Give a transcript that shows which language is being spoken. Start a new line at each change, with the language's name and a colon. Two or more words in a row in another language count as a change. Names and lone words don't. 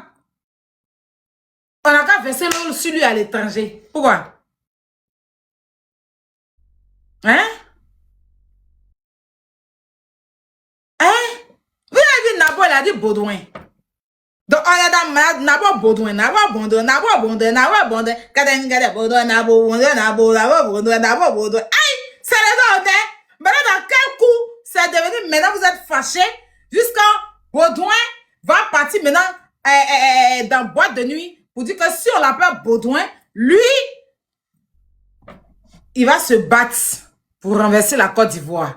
French: On n'a qu'à verser l'eau sur lui à l'étranger. Pourquoi? Hein? Hein? Vous avez dit Nabo, il a dit Baudouin. Donc, on est dans Nabo Baudouin, Nabo Baudouin, Nabo Baudouin, Nabo Baudouin, Kadengade Baudouin, Nabo Baudouin, Nabo Baudouin, Nabo Baudouin. Aïe, c'est les autres, hein? Maintenant, dans quel coup c'est devenu, maintenant vous êtes fâchés, jusqu'à Baudouin va partir maintenant dans boîte de nuit pour dire que si on l'appelle Baudouin, lui, il va se battre pour renverser la Côte d'Ivoire.